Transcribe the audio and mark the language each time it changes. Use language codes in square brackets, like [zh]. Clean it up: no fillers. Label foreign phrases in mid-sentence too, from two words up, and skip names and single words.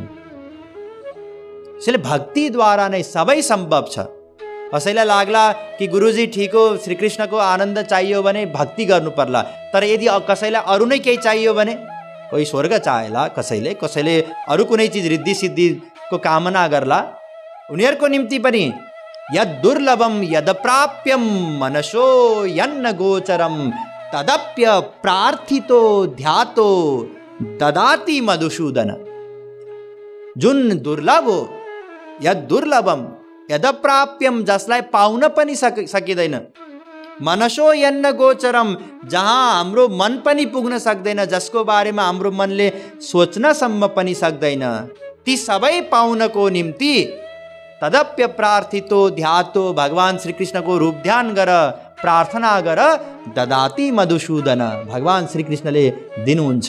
[ne] यसले भक्तिद्वारा नै सबै सम्भव छ। कसैलाई लाग्ला कि गुरुजी ठिक हो, श्रीकृष्णको आनन्द चाहियो भने भक्ति गर्नु पर्ला, तर यदि कसैलाई अरू नै केही चाहियो भने, कोही स्वर्ग चाहेला, कसैले अरू कुनै चिज रिद्धि सिद्धिको कामना गर्ला, उनीहरूको निम्ति पनि [sa] यद दुर्लभम यद प्राप्यम मनसो यन्न गोचरम तदप्य प्रार्थितो ध्यातो ददाति मधुसूदन। [ne] जुन दुर्लभ हो, [sa] यद दुर्लभम यद प्राप्यम, [ne] जसलाई पाउन पनि सकिँदैन, [sa] मनसो यन्न गोचरम, [ne] जहाँ हाम्रो मन पनि पुग्न सक्दैन, जसको बारेमा हाम्रो मनले सोच्नसम्म पनि सक्दैन, ती सबै पाउनको निम्ति [sa] तदप्य प्रार्थितो ध्यातो, [ne] भगवान श्रीकृष्णको रूप ध्यान गर, प्रार्थना गर, [sa] ददाति मधुसूदन, [ne] भगवान श्रीकृष्णले दिनुहुन्छ।